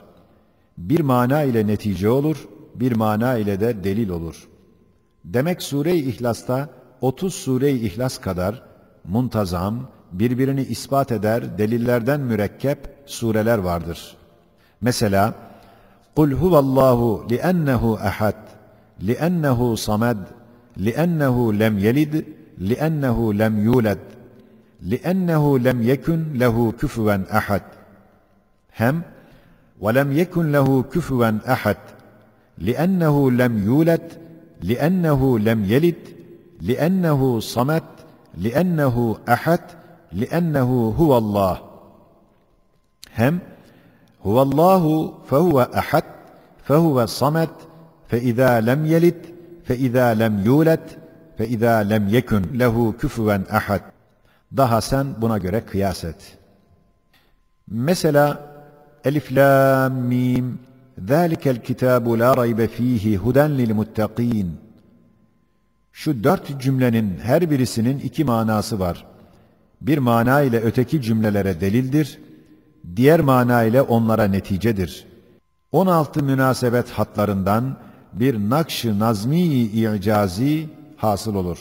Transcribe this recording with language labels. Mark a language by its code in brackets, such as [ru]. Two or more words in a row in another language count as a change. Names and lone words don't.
[tr] Bir mana ile netice olur, bir mana ile de delil olur. Demek Sure-i İhlas'ta 30 Sure-i İhlas kadar muntazam, birbirini ispat eder, delillerden mürekkep sureler vardır. [ar] Mesela قُلْ هُوَ اللّٰهُ لِأَنَّهُ أَحَدٌ لِأَنَّهُ صَمَدٌ لِأَنَّهُ لَمْ يَلِدْ لِأَنَّهُ لَمْ يُولَدْ لِأَنَّهُ لَمْ يَكُنْ لَهُ كُفُوًا أَحَدٌ hem وَلَمْ يَكُنْ لَهُ كُفُوًا أَحَدٌ لِأَنَّهُ لَمْ يُولَدْ لِأَنَّهُ لَمْ يَلِدْ لِأَنَّهُ صَمَدٌ لِأَنَّهُ أَحَدٌ لِأَنَّهُ هُوَ اللّٰهُ hem هُوَ اللّٰهُ فَهُوَ أَحَدٌ فَهُوَ صَمَدٌ فَإِذَا لَمْ يَلِدْ فَإِذَا لَمْ يُولَدْ فَإِذَا لَمْ يَكُنْ لَهُ كُفُوًا أَحَدٌ. [tr] Daha sen buna göre kıyas et. [ar] Mesela ألف لام ميم ذَٰلِكَ الْكِتَابُ لَا رَيْبَ ف۪يهِ هُدًى لِلْمُتَّق۪ينَ. [tr] Şu 4 cümlenin her birisinin 2 manası var. Bir mana ile öteki cümlelere delildir, diğer mana ile onlara neticedir. 16 münasebet hatlarından bir nakş-ı nazmi-i i'cazi hasıl olur.